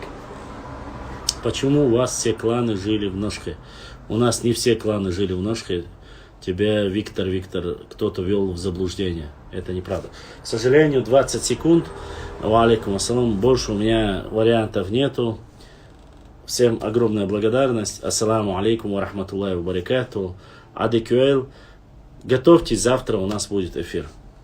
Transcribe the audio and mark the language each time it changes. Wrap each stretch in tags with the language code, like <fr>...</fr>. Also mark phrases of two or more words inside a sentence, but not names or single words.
<ru>Почему у вас все кланы жили в Ношхе? У нас не все кланы жили в Ношхе. Тебя, Виктор, кто-то вел в заблуждение. Это неправда. К сожалению, 20 секунд.</ru> <ar>وعليكم السلام.</ar> <ru>Больше у меня вариантов нету. Всем огромная благодарность.</ru> <ar>السلام عليكم ورحمة الله وبركاته. Адекюэль.</ar> <ru>Готовьтесь, завтра у нас будет эфир.</ru>